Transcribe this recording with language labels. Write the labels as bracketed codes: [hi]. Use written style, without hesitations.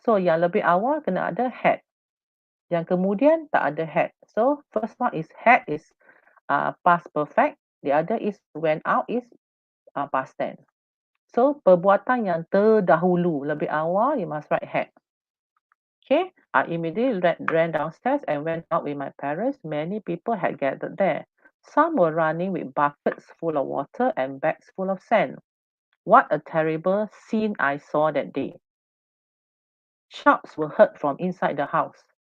[ms] So yang lebih awal kena ada had. Yang kemudian tak ada had. [en] So first one is had is past perfect. The other is went out is past tense. [ms] So perbuatan yang terdahulu lebih awal [en] you must write had. Okay, I immediately ran downstairs and went out with my parents. Many people had gathered there. Some were running with buckets full of water and bags full of sand. What a terrible scene I saw that day. Shouts were heard from inside the house.